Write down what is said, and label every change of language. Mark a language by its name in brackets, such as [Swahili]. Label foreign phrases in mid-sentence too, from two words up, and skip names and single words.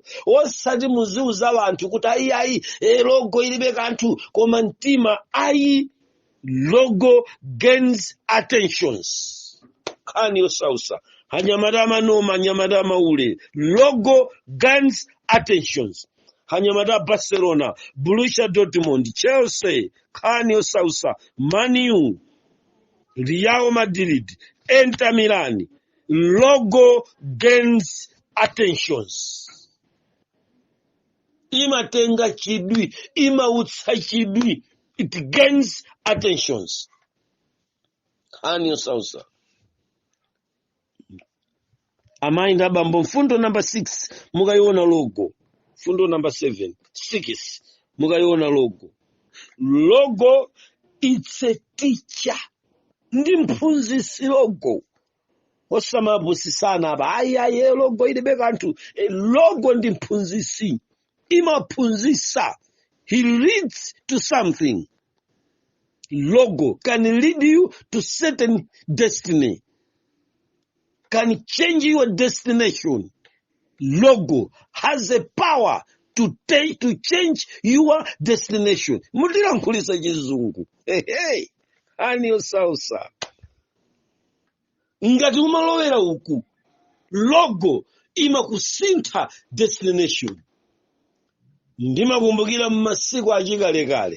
[Nyanja] Osati muziuza wanthu kuti ayi logo ilibe kanthu koma mtima ayi. [English] Logo gains attentions. [Nyanja] Kani osausa. Hanyamata manoma, hanyamata maule. [English] Logo gains attentions. [Nyanja] Hanyamata Barcelona, Borussia Dortmund, Chelsea, kani osausa, Man U, Real Madrid, Inter Milan. [English] Logo gains attentions. [Nyanja] Imatenga chidwi, imautsa chidwi. [English] It gains attentions. [Nyanja] Kani osausa. Amainda abambo mfundo number 6 mukaiona logo. Fundo number 7 6 mukaiona logo. [English] Logo it's a teacher. [Nyanja] Ndi mphunzisi logo. Osamabusisana aba ayi logo ilibe kanthu. Logo ndi mphunzisi. Imaphunzisa. [English] He leads to something. Logo can lead you to certain destiny. Can change your destination. Logo has a power to change your destination. [Nyanja] Mutilankhulisa chizungu. Hey. Ani osausa. Ngati umalowera uku. Logo imakusintha destination. Ndimakumbukira mmasiku achikalekale.